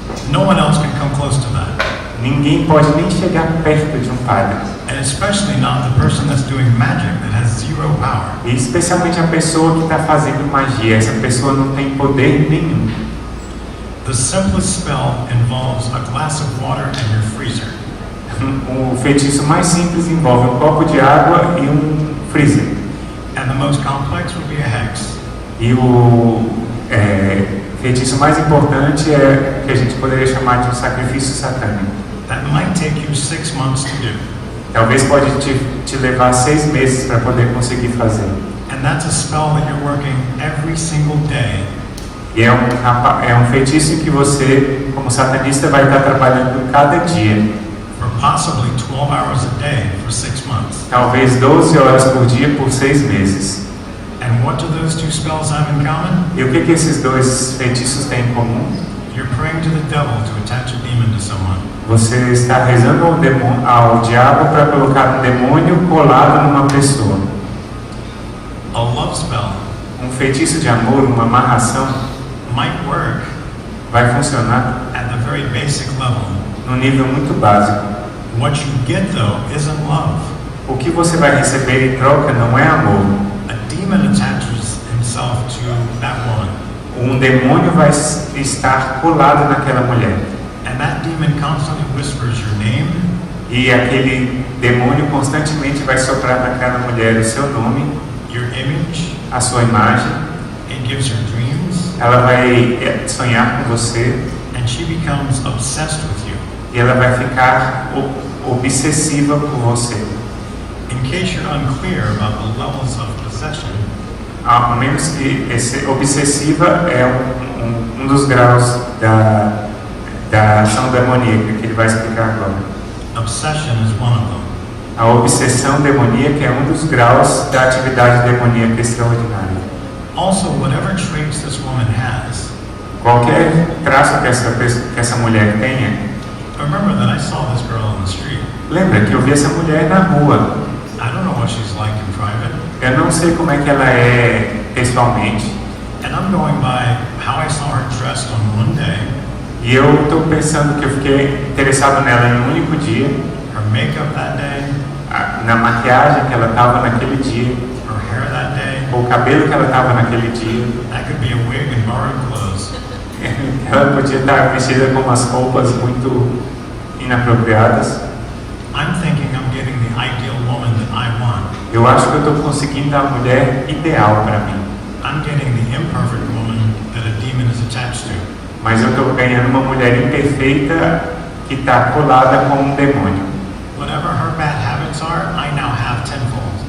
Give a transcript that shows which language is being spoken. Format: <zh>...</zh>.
<en>No one else can come close to that.</en> <pt>Ninguém pode nem chegar perto de um padre.</pt> <en>And especially not the person that's doing magic that has zero power.</en> <pt>E especialmente a pessoa que está fazendo magia. Essa pessoa não tem poder nenhum.</pt> <en>The simplest spell involves a glass of water and your freezer.</en> <pt>O feitiço mais simples envolve um copo de água e um freezer.</pt> <en>And the most complex would be a hex.</en> <pt>E o feitiço mais importante é que a gente poderia chamar de um sacrifício satânico.</pt> <en>That might take you 6 months to do.</en> <pt>Talvez pode te levar 6 meses para poder conseguir fazer.</pt> <en>And that's a spell that you're working every single day.</en> <pt>E é um feitiço em que você, como satanista, vai estar trabalhando cada dia.</pt> <en>For possibly 12 hours a day for 6 months.</en> <pt>Talvez 12 horas por dia por 6 meses.</pt> <en>And what do those two spells have in common?</en> <pt>E o que esses dois feitiços têm em comum?</pt> <en>You're praying to the devil to attach a demon to someone.</en> <pt>Você está rezando ao diabo para colocar um demônio colado numa pessoa.</pt> <en>A love spell.</en> <pt>Um feitiço de amor, uma amarração,</pt> <en>might work</en> <pt>vai funcionar</pt> <en>at the very basic level.</en> <pt>num nível muito básico.</pt> <en>What you get though isn't love.</en> <pt>O que você vai receber em troca não é amor.</pt> <en>A demon attaches himself to that woman.</en> <pt>Um demônio vai estar colado naquela mulher.</pt> <en>And that demon constantly whispers your name.</en> <pt>E aquele demônio constantemente vai soprar naquela mulher o seu nome,</pt> <en>your image,</en> <pt>a sua imagem.</pt> <en>It gives her dreams.</en> <pt>Ela vai sonhar com você.</pt> <en>And she becomes obsessed with you.</en> <pt>E ela vai ficar obsessiva por você.</pt> <en>In case you're unclear about the levels of possession,</en> <pt>a menos que obsessiva é um dos graus da ação demoníaca que ele vai explicar agora.</pt> <en>Obsession is one of them.</en> <pt>A obsessão demoníaca é um dos graus da atividade demoníaca extraordinária.</pt> <en>Also, whatever traits this woman has,</en> <pt>qualquer traço que essa mulher tenha.</pt> <en>Remember that I saw this girl on the street.</en> <pt>Lembra que eu vi essa mulher na rua.</pt> <en>I don't know what she's like in private.</en> <pt>Eu não sei como é que ela é pessoalmente.</pt> <en>And I'm going by how I saw her dressed on one day.</en> <pt>E eu estou pensando que eu fiquei interessado nela em um único dia.</pt> <en>Her makeup that day.</en> <pt>Na maquiagem que ela estava naquele dia.</pt> <en>Her hair that day.</en> <pt>O cabelo que ela estava naquele dia.</pt> <en>That could be a wig and borrowed clothes.</en> <pt>Ela podia estar vestida com umas roupas muito inapropriadas.</pt> <en>I'm thinking I'm getting the ideal woman that I want.</en> <pt>Eu acho que eu estou conseguindo a mulher ideal para mim.</pt> <en>I'm getting the imperfect woman that a demon is attached to.</en> <pt>Mas eu estou ganhando uma mulher imperfeita que está colada com um demônio.</pt> <en>Whatever her bad habits are, I now have tenfold.</en>